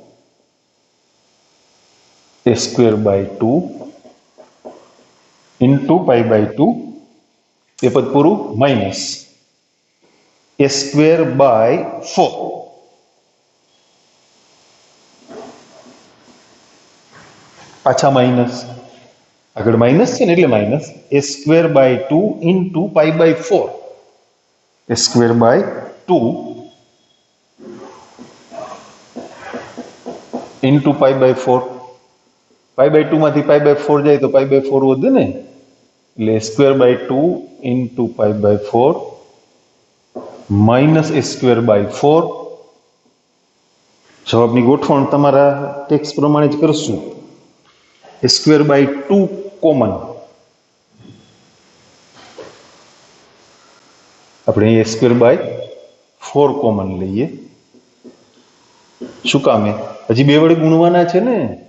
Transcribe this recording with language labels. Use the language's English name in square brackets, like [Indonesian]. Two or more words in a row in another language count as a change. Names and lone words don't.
[Gujarati] a²/2 into π/2 એ પદ પૂરું માઇનસ a²/4 પાછા માઇનસ, આગળ માઇનસ છે ને એટલે માઇનસ a²/2 into π/4 a²/2 into π/4. π/2 માંથી π/4 જાય તો π/4 વધે ને, એટલે a²/2 into π/4 minus a²/4 જવાબની ગોઠવણ તમારા ટેક્સ પ્રમાણે જ કરશું. a²/2 કોમન, આપણે a²/4 કોમન લઈએ. શું કામે? હજી બે વડે ગુણવાના છે ને.